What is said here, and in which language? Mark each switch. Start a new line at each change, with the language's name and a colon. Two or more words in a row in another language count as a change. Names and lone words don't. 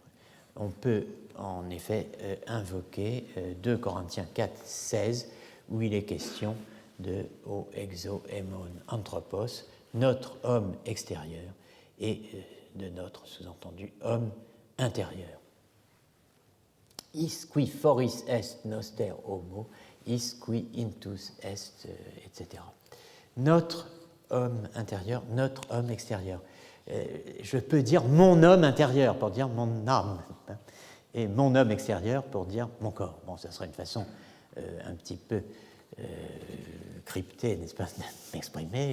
French: On peut en effet invoquer 2 Corinthiens 4, 16, où il est question de
Greek: ὁ ἔξω ἡμῶν ἄνθρωπος,
French: notre homme extérieur, et de notre, sous-entendu, homme intérieur.
Latin: Is qui foris est noster homo, is qui intus est, etc.
French: Notre homme intérieur, notre homme extérieur. Je peux dire mon homme intérieur pour dire mon âme, et mon homme extérieur pour dire mon corps. Bon, ça serait une façon un petit peu cryptée, n'est-ce pas, de m'exprimer.